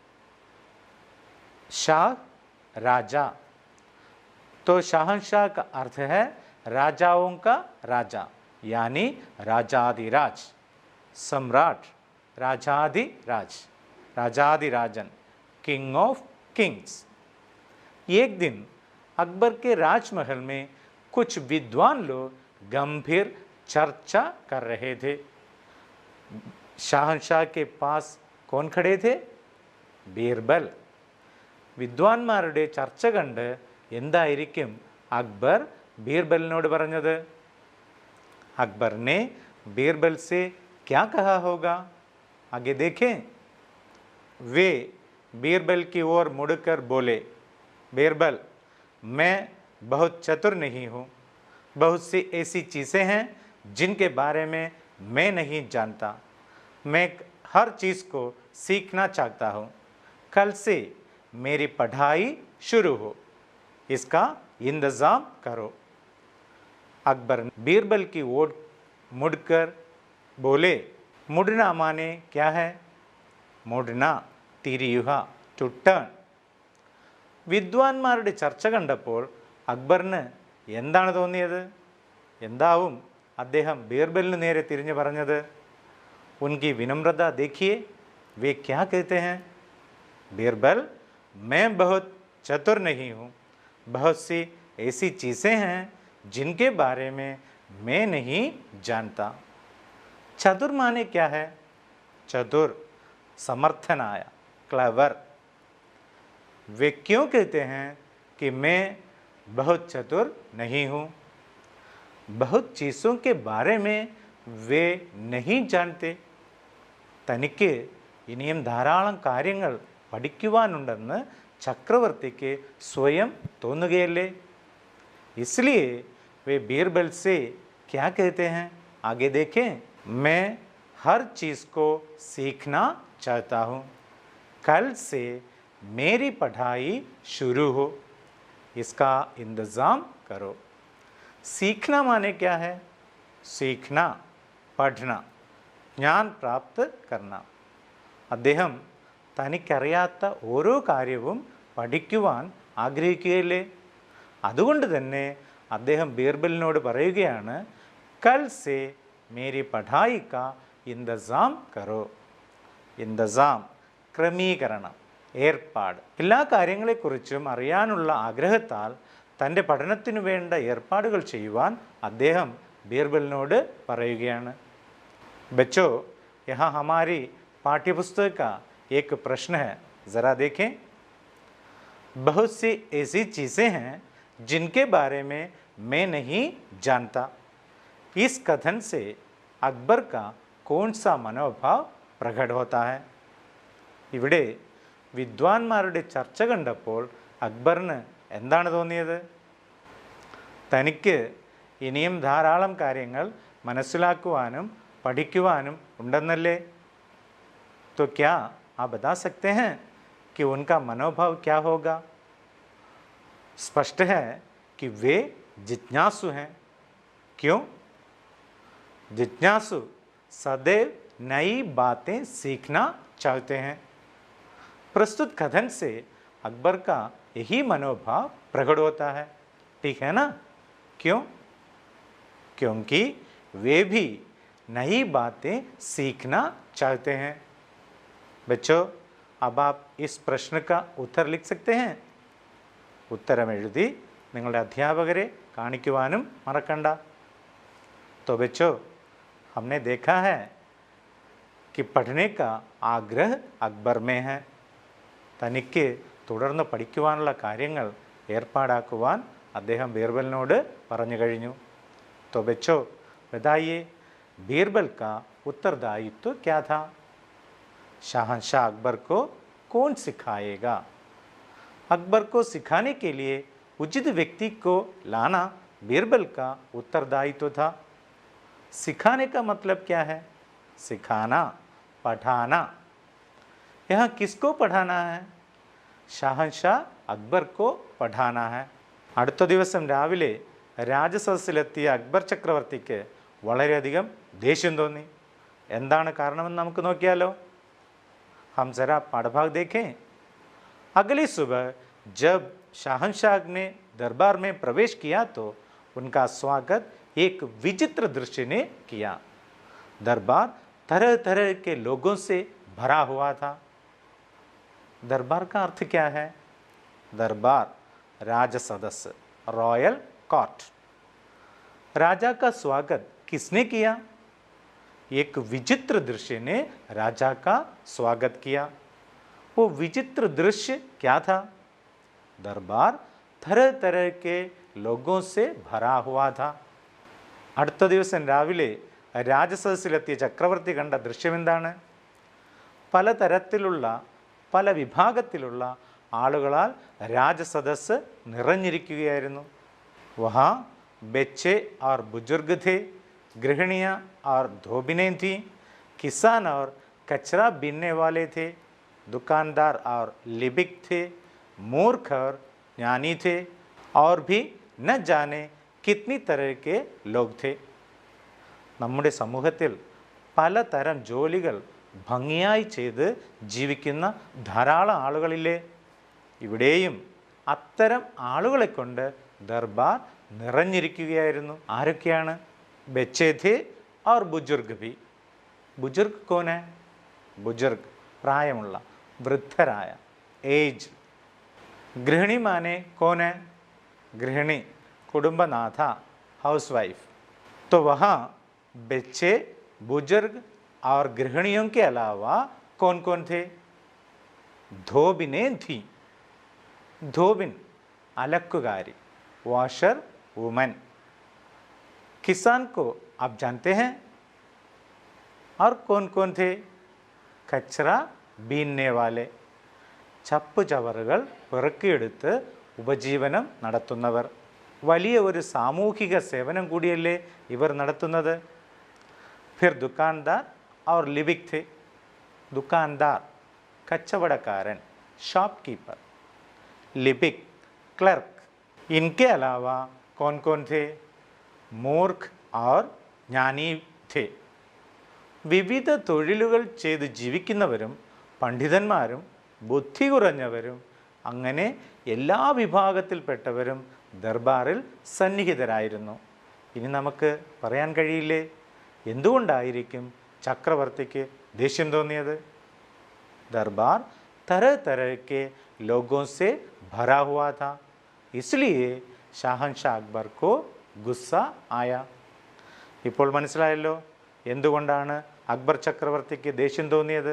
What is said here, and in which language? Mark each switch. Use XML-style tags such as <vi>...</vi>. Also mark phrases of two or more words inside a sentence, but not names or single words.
<hi>शाह राजा, तो शाहनशाह का अर्थ है राजाओं का राजा, यानी राजाधिराज, सम्राट, राजाधिराज, राजाधिराजन,</hi> <en>king of kings.</en> <hi>एक दिन अकबर के राजमहल में कुछ विद्वान लोग गंभीर चर्चा कर रहे थे। शाहनशाह के पास कौन खड़े थे? बीरबल.</hi> <ml>വിദ്വാൻമാരുടെ ചർച്ച കണ്ട് എന്തായിരിക്കും അക്ബർ ബീർബലിനോട് പറഞ്ഞത്?</ml> <hi>अकबर ने बीरबल से क्या कहा होगा? आगे देखें. वे बीरबल की ओर मुड़कर बोले, बीरबल, मैं बहुत चतुर नहीं हूँ. बहुत सी ऐसी चीज़ें हैं जिनके बारे में मैं नहीं जानता. मैं हर चीज़ को सीखना चाहता हूँ. कल से मेरी पढ़ाई शुरू हो. इसका इंतज़ाम करो. अकबर बीरबल की ओर मुड़कर बोले. मुड़ना माने क्या है? मुड़ना,</hi> <ml>തിരിയുക,</ml> <en>to turn.</en> <ml>വിദ്വാൻമാരുടെ ചർച്ച കണ്ടപ്പോൾ അക്ബറിന് എന്താണ് തോന്നിയത്? എന്താവും അദ്ദേഹം ബീർബലിന് നേരെ തിരിഞ്ഞു പറഞ്ഞത്?</ml> <hi>उनकी विनम्रता देखिए, वे क्या कहते हैं? बीरबल, मैं बहुत चतुर नहीं हूँ. बहुत सी ऐसी चीज़ें हैं जिनके बारे में मैं नहीं जानता. चतुर माने क्या है? चतुर, समर्थनाय, क्लेवर. वे क्यों कहते हैं कि मैं बहुत चतुर नहीं हूँ? बहुत चीज़ों के बारे में वे नहीं जानते.</hi> <ml>തനിക്ക് ഇനിയും ധാരാളം കാര്യങ്ങൾ പഠിക്കുവാനുണ്ടെന്ന് ചക്രവർത്തിക്ക് സ്വയം തോന്നുകയല്ലേ?</ml> <hi>इसलिए वे बीरबल से क्या कहते हैं? आगे देखें. मैं हर चीज़ को सीखना चाहता हूँ. कल से मेरी पढ़ाई शुरू हो. इसका इंतज़ाम करो. सीखना माने क्या है? सीखना, പഠന, ज्ञान प्राप्त करना.</hi> <ml>അദ്ദേഹം തനിക്കറിയാത്ത ഓരോ കാര്യവും പഠിക്കുവാൻ ആഗ്രഹിക്കുകയല്ലേ? അതുകൊണ്ട് തന്നെ അദ്ദേഹം ബീർബലിനോട് പറയുകയാണ്,</ml> <hi>कल से मेरी पढ़ाई का इंतज़ाम करो.</hi> <ml>ഇന്തസാം, ക്രമീകരണം, ഏർപ്പാട്. എല്ലാ കാര്യങ്ങളെക്കുറിച്ചും അറിയാനുള്ള ആഗ്രഹത്താൽ തൻ്റെ പഠനത്തിനു വേണ്ട ഏർപ്പാടുകൾ ചെയ്യുവാൻ അദ്ദേഹം ബീർബലിനോട് പറയുകയാണ്.</ml> <hi>बच्चों, यहाँ हमारी पाठ्यपुस्तक का एक प्रश्न है, ज़रा देखें. बहुत सी ऐसी चीज़ें हैं जिनके बारे में मैं नहीं जानता. इस कथन से अकबर का कौन सा मनोभाव प्रकट होता है?</hi> <ml>ഇവിടെ വിദ്വാൻമാരുടെ ചർച്ച കണ്ടപ്പോൾ അക്ബറിന് എന്താണ് തോന്നിയത്? തനിക്ക് ഇനിയും ധാരാളം കാര്യങ്ങൾ മനസ്സിലാക്കുവാനും പഠിക്കുവാനും ഉണ്ടെന്നല്ലേ?</ml> <hi>तो क्या आप बता सकते हैं कि उनका मनोभाव क्या होगा? स्पष्ट है कि वे जिज्ञासु हैं। क्यों? जिज्ञासु सदैव नई बातें सीखना चाहते हैं। प्रस्तुत कथन से अकबर का यही मनोभाव प्रकट होता है, ठीक है ना? क्यों? क्योंकि वे भी नई बातें सीखना चाहते हैं। बच्चों, अब आप इस प्रश्न का उत्तर लिख सकते हैं।</hi> <ml>उत्तരം എഴുതി നിങ്ങളുടെ അധ്യാപകരെ കാണിക്കുവാനും മറക്കണ്ട।</ml> <hi>तो बच्चों, हमने देखा है कि पढ़ने का आग्रह अकबर में है।</hi> <ml>തനിക്ക് തുടർന്ന് പഠിക്കുവാനുള്ള കാര്യങ്ങൾ ഏർപ്പാടാക്കുവാൻ അദ്ദേഹം ബീർബലിനോട് പറഞ്ഞു കഴിഞ്ഞു।</ml> <hi>तो बच्चों बताइए, बीरबल का उत्तरदायित्व क्या था? शहंशाह अकबर को कौन सिखाएगा? अकबर को सिखाने के लिए उचित व्यक्ति को लाना बीरबल का उत्तरदायित्व था। सिखाने का मतलब क्या है? सिखाना, पढ़ाना। यहाँ किसको पढ़ाना है? शहंशाह अकबर को पढ़ाना है.</hi> <ml>അടുത്ത ദിവസം രാവിലെ രാജസദസ്സിലെത്തിയ അക്ബർ ചക്രവർത്തിക്ക് വളരെയധികം ദേഷ്യം തോന്നി. എന്താണ് കാരണമെന്ന് നമുക്ക് നോക്കിയാലോ.</ml> <hi>हम जरा पाठभाग देखें. अगली सुबह जब शाहनशाह ने दरबार में प्रवेश किया तो उनका स्वागत एक विचित्र दृश्य ने किया. दरबार तरह तरह के लोगों से भरा हुआ था. दरबार का अर्थ क्या है? दरबार राजसदस्य,</hi> <en>royal court.</en> <hi>राजा का स्वागत किसने किया? एक विचित्र दृश्य ने राजा का स्वागत किया. वो विचित्र दृश्य क्या था? दरबार तरह तरह के लोगों से भरा हुआ था.</hi> <ml>അടുത്ത ദിവസം രാവിലെ രാജസദസ്സിലെത്തിയ ചക്രവർത്തി കണ്ട ദൃശ്യം എന്താണ്? പലതരത്തിലുള്ള പല വിഭാഗത്തിലുള്ള ആളുകളാൽ രാജസദസ്സ് നിറഞ്ഞിരിക്കുകയായിരുന്നു.</ml> <hi>വഹാ ബच्चे और बुजुर्ग थे, गृहिणियाँ और धोबिनें थीं, किसान और कचरा बीनने वाले थे, दुकानदार और लिपिक थे, मूर्ख और ज्ञानी थे, और भी न जाने कितनी तरह के लोग थे.</hi> <ml>നമ്മുടെ സമൂഹത്തിൽ പലതരം ജോലികൾ ഭംഗിയായി ചെയ്ത് ജീവിക്കുന്ന ധാരാളം ആളുകളില്ലേ? ഇവിടെയും അത്തരം ആളുകളെ കൊണ്ട് ദർബാർ നിറഞ്ഞിരിക്കുകയായിരുന്നു. ആരൊക്കെയാണ്?</ml> <hi>ബच्चे थे और बुजुर्ग भी. बुजुर्ग कौन है? बुजुर्ग</hi> <ml>പ്രായമുള്ള, വൃദ്ധരായ,</ml> <hi>ഏജ്. गृहिणी माने कौन है? गृहिणी कुटुंबनाथ,</hi> <en>house wife.</en> <hi>तो वहाँ बच्चे, बुजुर्ग और गृहिणियों के अलावा कौन कौन थे? धोबिनें थी. धोबिन अलक्कुगारी,</hi> <en>washer woman.</en> <hi>किसान को आप जानते हैं. और कौन कौन थे? कचरा बीनने वाले,</hi> <ml>ചപ്പ് ചവറുകൾ പെറുക്കിയെടുത്ത് ഉപജീവനം നടത്തുന്നവർ. വലിയ ഒരു സാമൂഹിക സേവനം കൂടിയല്ലേ ഇവർ നടത്തുന്നത്.</ml> <hi>फिर दुकानदार और लिपिक थे. दुकानदार कच्चवड़कारन, शॉपकीपर. लिपिक क्लर्क. इनके अलावा कौन कौन थे? मूर्ख और ज्ञानी थे.</hi> <ml>വിവിധ തൊഴിലുകൾ ചെയ്ത് ജീവിക്കുന്നവരും പണ്ഡിതന്മാരും ബുദ്ധി കുറഞ്ഞവരും അങ്ങനെ എല്ലാ വിഭാഗത്തിൽപ്പെട്ടവരും ദർബാറിൽ സന്നിഹിതരായിരുന്നു. ഇനി നമുക്ക് പറയാൻ കഴിയില്ലേ എന്തുകൊണ്ടായിരിക്കും ചക്രവർത്തിക്ക് ദേഷ്യം തോന്നിയത്?</ml> <hi>दरबार तरह तरह के लोगों से भरा हुआ था, इसलिए ഷാഹൻഷാ അക്ബർ को गुस्सा आया.</hi> <ml>ഇപ്പോൾ മനസ്സിലായല്ലോ എന്തുകൊണ്ടാണ് അക്ബർ ചക്രവർത്തിക്ക് ദേഷ്യം തോന്നിയത്.</ml>